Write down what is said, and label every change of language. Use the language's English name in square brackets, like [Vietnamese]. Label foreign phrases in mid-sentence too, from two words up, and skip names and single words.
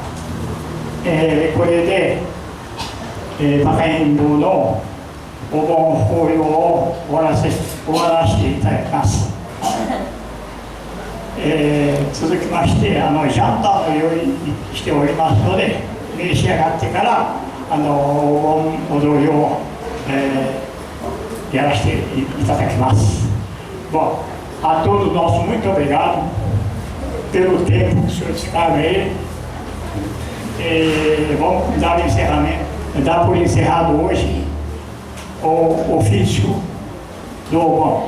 [Japanese] これで、バカイン部のお盆法要を終わらせていただきます。続きまして、ジャンターの用意しておりますので、召し上がってからお盆踊りを、やらせていただきます。 [Portuguese] Bom, a todos nós, muito obrigado pelo tempo que o senhor ficaram aí. Vamos dar por encerrado hoje o ofício do Obon.